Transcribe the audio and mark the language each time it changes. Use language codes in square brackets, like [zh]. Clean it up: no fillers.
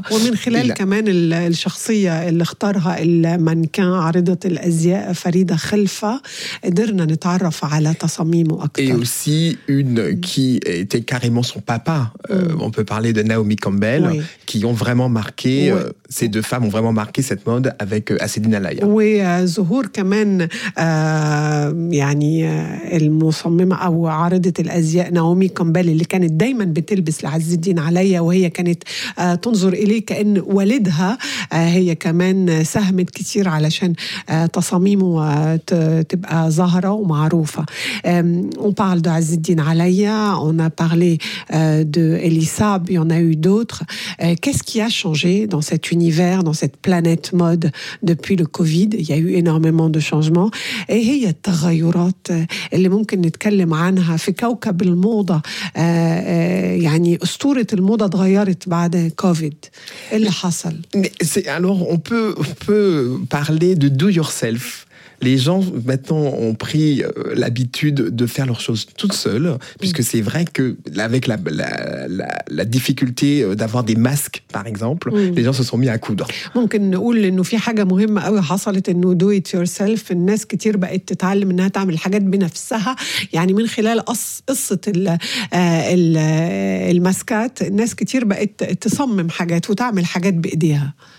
[ar] ومن خلال كمان الشخصية اللي اختارها المانكان عارضة الأزياء فريدة خلفة قدرنا نتعرف على تصاميمه أكثر. [fr] Et aussi une qui était carrément son papa. On peut parler de Naomi Campbell qui ont vraiment marqué ces deux femmes ont vraiment marqué cette mode avec Asedine Alaya. [ar] Oui, ظهور كمان يعني المصممة أو عارضة الأزياء ناومي كامبيل اللي كانت دايما بتلبس لعز الدين عليا وهي كانت تنظر إليه كأن والدها هي كمان ساهمت كتير علشان تصاميمه تبقى ظاهرة ومعروفة. [fr] On parle de عز الدين عليا, on a parlé de Elisab, il y en a eu d'autres. Qu'est-ce qui a changé dans cet univers, dans cette planète mode depuis le Covid? Il y a eu énormément de changements. [ar] Et هي التغيرات اللي ممكن نتكلم عنها في كوكب الموضة يعني أسطورة الموضة تغيرت بعد كوفيد اللي حصل. [fr] Alors on peut parler de do yourself. Les gens maintenant ont pris l'habitude de faire leurs choses toutes seules, puisque c'est vrai que avec la difficulté d'avoir des masques, par exemple, les gens se sont mis à coudre. [ar] ممكن نقول إنه في حاجة مهمة أو حصلت إنه do it yourself. الناس كتير بقت تتعلم إنها تعمل حاجات بنفسها. يعني من خلال قصة الماسكات الناس كتير بقت تصمم حاجات وتعمل حاجات بإيديها.